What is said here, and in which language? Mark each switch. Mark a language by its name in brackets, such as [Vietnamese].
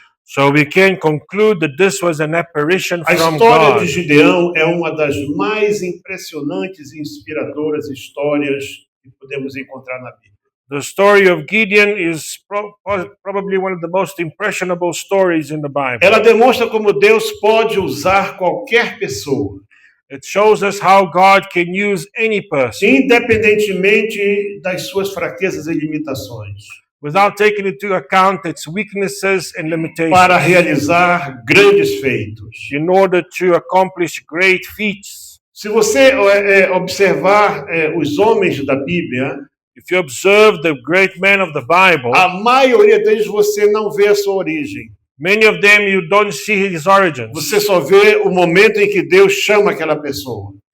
[English] So we can conclude that this was an apparition [Portuguese] A [English] from [Portuguese] história [English] God. [Portuguese] de Gideão é uma das mais impressionantes e inspiradoras histórias que podemos encontrar na Bíblia. [English] The story of Gideon is probably one of the most impressionable stories in the Bible. [Portuguese] Ela demonstra como Deus pode usar qualquer pessoa, [English] It shows us how God can use any person [Portuguese] independentemente das suas fraquezas e limitações, [English] without taking into account its weaknesses and limitations [Portuguese] para realizar grandes feitos. [English] in order to accomplish great feats. [Portuguese] Se você observar os homens da Bíblia, [English] If you observe the great men of the Bible, [Portuguese] a maioria deles você não vê a sua origem. [English] many of them you don't see his origins. [Portuguese] Você só vê o momento em que Deus chama aquela pessoa.